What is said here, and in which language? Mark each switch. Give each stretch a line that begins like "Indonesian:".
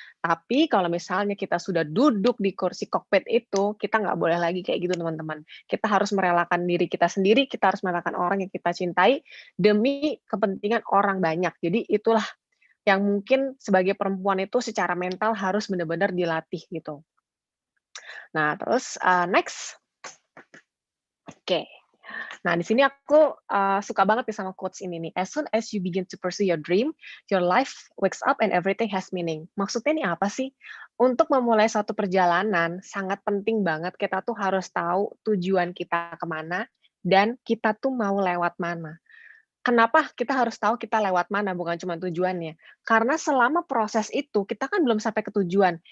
Indonesian: Tapi kalau misalnya kita sudah duduk di kursi kokpit itu, kita nggak boleh lagi kayak gitu teman-teman. Kita harus merelakan diri kita sendiri, kita harus merelakan orang yang kita cintai, demi kepentingan orang banyak. Jadi itulah yang mungkin sebagai perempuan itu secara mental harus benar-benar dilatih gitu. Nah terus, next. Oke. Nah di sini aku, suka banget nih sama quotes ini nih,
English: "As soon as you begin to pursue your dream, your life wakes up and everything has meaning."
Indonesian: Maksudnya nih apa sih? Untuk memulai suatu perjalanan, sangat penting banget kita tuh harus tahu tujuan kita kemana dan kita tuh mau lewat mana. Kenapa kita harus tahu kita lewat mana, bukan cuma tujuannya. Karena selama proses itu, kita kan belum sampai ke tujuan.